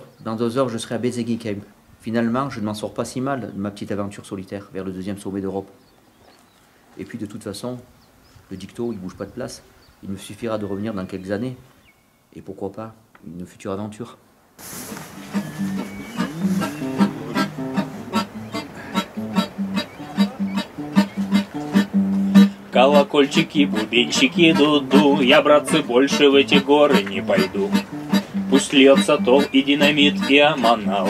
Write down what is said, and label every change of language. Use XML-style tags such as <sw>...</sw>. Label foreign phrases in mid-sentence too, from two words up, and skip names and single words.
<fr>Dans 2 heures, je serai à Bezegi Camp. Finalement, je ne m'en sors pas si mal de ma petite aventure solitaire vers le 2e sommet d'Europe. Et puis, de toute façon, le dicto, il bouge pas de place. Il me suffira de revenir dans quelques années. Et pourquoi pas, une future aventure.</fr> <ru>Колокольчики, бубенчики, дуду, я, братцы, больше в эти горы не пойду. Пусть льется тол и динамит, и аманал.</ru>